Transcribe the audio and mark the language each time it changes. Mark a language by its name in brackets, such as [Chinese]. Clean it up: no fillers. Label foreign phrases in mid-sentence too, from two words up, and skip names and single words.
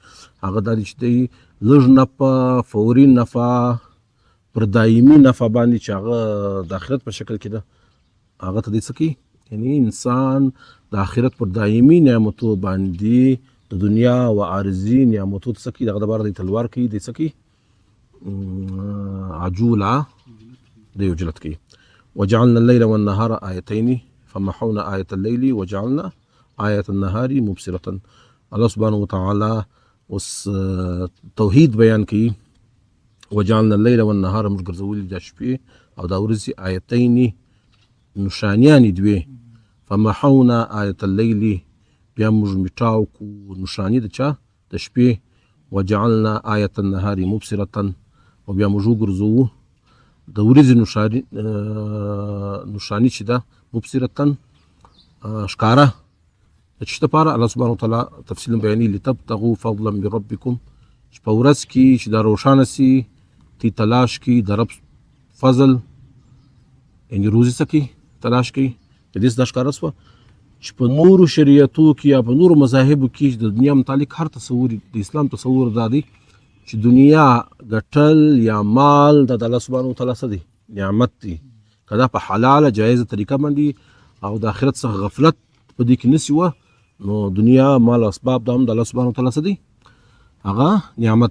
[Pashto] هغه دا دی چې دی لږ نفع، فوري نفع، پر دایمي نفع باندې چې هغه د آخرت په شکل کې ده هغه ته دی څه کوي، یعنی انسان د آخرت پر دایمي نعمتو باندې د دنیا و عارضي نعمتو څه کوي دغه دپاره دی تلوار کوي، دی څه کوي عجولا دی عجلت کوي. [Arabic] وجعلنا الليل والنهار آيتين فمحونا آية الليل وجعلنا آية النهار مبصرة. الله سبحانه وتعالى [Pashto] اوس توحید بیان کوي. [Arabic] وجعلنا الليل والنهار [Pashto] موږ ګرځولي دا شپې او دا ورځې آیتین نښانیانې دوې. [Arabic] فمحونا آیة الليل، [Pashto] بیا موږ میټاو کو نښانې د چا د شپې. وجعلنا آیة النهار مبصرة، او بیا موږ وګرځوو د ورځې نښانې چې ده مبصرة ښکاره د څه دپاره. [Arabic] الله سبحانه وتعالی [Pashto] تفصیلا بیانوي [Arabic] لتبتغوا فضلا من ربکم، [Pashto] چې په ورځ کې چې دا روښانه سي تی تلاش کی د رب فضل، یعنې روزي څه کوي تلاش کوي. د دې دا ښکاره سوه چې په نورو شریعتو کې یا په نورو مذاهبو کې د دنیا متعلق هر تصور، د اسلام تصور دا دی چې دنیا ګټل یا مال د [Arabic] الله سبحانه وتعالی [Pashto] څه دی نعمت دی، که دا په حلاله جایزه طریقه باندې او د آخرت څخه غفلت په دې کې نسي وه، نو دنیا مال اسباب دا هم د [Arabic] الله سبحانه وتعالی [Pashto] څه دی هغه نعمت.